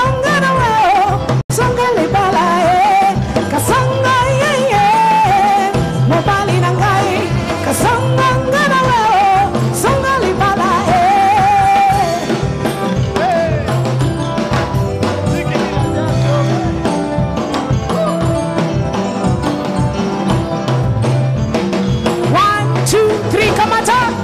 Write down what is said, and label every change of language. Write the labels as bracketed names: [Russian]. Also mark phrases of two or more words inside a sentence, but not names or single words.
[Lingala] ngana weo songa libala kasongo yeye mobali na ngai kasongo ngana weo songa libala [English] One, two, three, [Lingala] kamata.